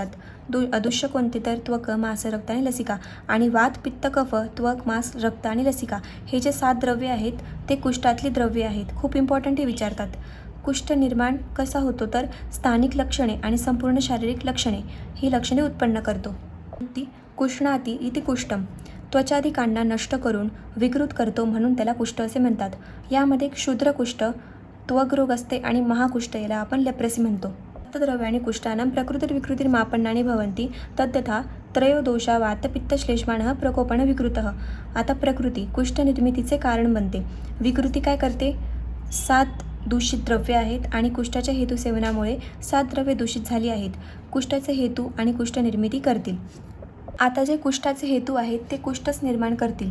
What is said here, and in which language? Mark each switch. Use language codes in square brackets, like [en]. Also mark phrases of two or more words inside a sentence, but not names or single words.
[mr] अदुष्य कोणते तर त्वक, मांस, रक्त आणि लसिका. आणि वात, पित्त, कफ, त्वक, मांस, रक्त आणि लसिका हे जे 7 द्रव्ये आहेत ते कुष्ठातली द्रव्ये आहेत. खूप इम्पॉर्टंट हे विचारतात. कुष्ठ निर्माण कसा होतो तर स्थानिक लक्षणे आणि संपूर्ण शारीरिक लक्षणे ही लक्षणे उत्पन्न करतो. [sa] कुष्णाती इति कुष्ठम [mr] त्वचादिकांना नष्ट करून विकृत करतो, म्हणून त्याला कुष्ठ असे म्हणतात. यामध्ये क्षुद्र कुष्ठ, त्वग्रोग असते आणि महाकुष्ठ याला आपण लेप्रेसी म्हणतो. [sa] द्रव्याणी कुष्ठानां प्रकृतिर्विकृतिर्मापन्नानि भवन्ति तद्यथा त्रयोदोषा वातपित्तश्लेष्माणः प्रकोपण विकृतः. [mr] आता प्रकृती कुष्ठ निर्मितीचे कारण बनते. विकृती काय करते? 7 दूषित द्रव्ये आहेत आणि कुष्ठाच्या हेतू सेवनामुळे 7 द्रव्ये दूषित झाली आहेत. कुष्ठाचे हेतू आणि कुष्ठ निर्मिती करतील. आता जे कुष्ठाचे हेतू आहेत ते कुष्ठच निर्माण करतील.